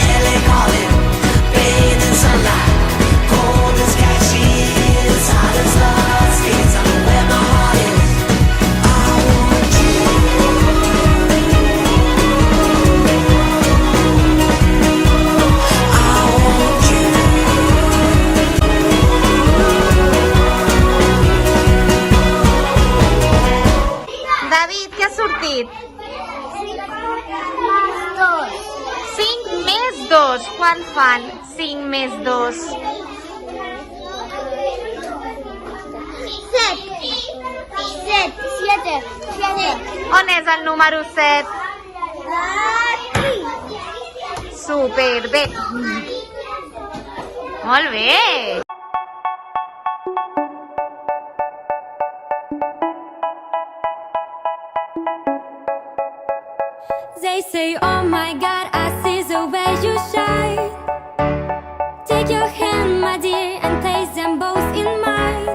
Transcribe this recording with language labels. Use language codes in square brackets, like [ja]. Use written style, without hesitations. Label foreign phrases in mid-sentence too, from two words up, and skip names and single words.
[en] LA calling, bathed in sunlight, cold as cashews, hot as lust is. I know where my heart is. I want you. I want you. [ca] David, què ha sortit? 5 més 2. Quan fan 5 més 2? 7. On és el número 7? Super bé. Molt bé. [en] They say, oh my God, I see the way you shine. Take your hand, my dear, and place them both in mine.